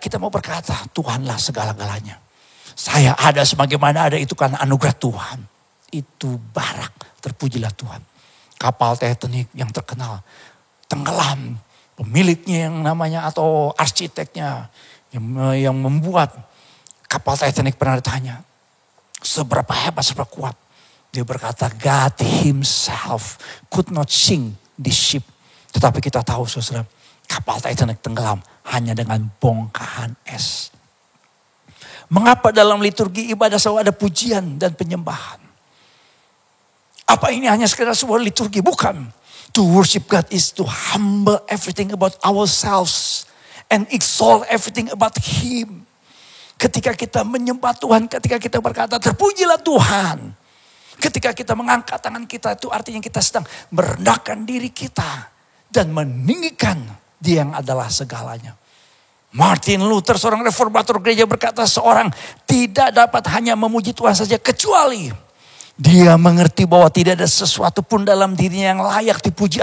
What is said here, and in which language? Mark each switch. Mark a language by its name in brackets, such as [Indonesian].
[Indonesian] Kita mau berkata Tuhanlah segala-galanya. Saya ada sebagaimana ada itu karena anugerah Tuhan. Itu barak. Terpujilah Tuhan. Kapal Titanic yang terkenal. Tenggelam. Pemiliknya yang namanya atau arsiteknya. Yang membuat kapal Titanic pernah ditanya. Seberapa hebat, seberapa kuat. [English] Dia berkata, God himself could not sink this ship. [Indonesian] Tetapi kita tahu saudara, kapal Titanic tenggelam hanya dengan bongkahan es. Mengapa dalam liturgi ibadah selalu ada pujian dan penyembahan? Apa ini hanya sekedar sebuah liturgi? Bukan. [English] To worship God is to humble everything about ourselves and exalt everything about Him. [Indonesian] Ketika kita menyembah Tuhan, ketika kita berkata, terpujilah Tuhan. Ketika kita mengangkat tangan kita, itu artinya kita sedang merendahkan diri kita. Dan meninggikan Dia yang adalah segalanya. Martin Luther, seorang reformator gereja berkata, seorang tidak dapat hanya memuji Tuhan saja, kecuali dia mengerti bahwa tidak ada sesuatu pun dalam dirinya yang layak dipuji.